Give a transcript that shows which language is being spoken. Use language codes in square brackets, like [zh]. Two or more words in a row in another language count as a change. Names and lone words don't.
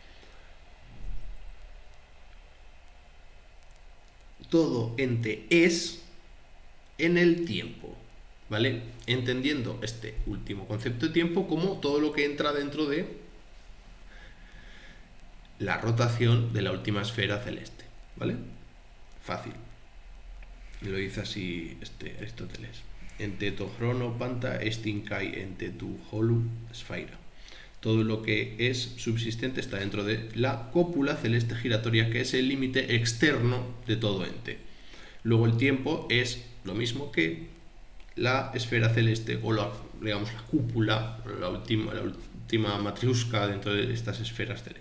[es] Todo ente es en el tiempo, ¿vale? Entendiendo este último concepto de tiempo como todo lo que entra dentro de la rotación de la última esfera celeste, ¿vale? Fácil. Lo dice así Aristóteles. [el] Ἐν τῷ χρόνῳ πάντα ἐστὶν καὶ ἐν τῇ ὅλῃ σφαίρᾳ. [es] Todo lo que es subsistente está dentro de la cópula celeste giratoria, que es el límite externo de todo ente. Luego el tiempo es lo mismo que la esfera celeste o la cúpula, la última matriusca dentro de estas esferas celestes.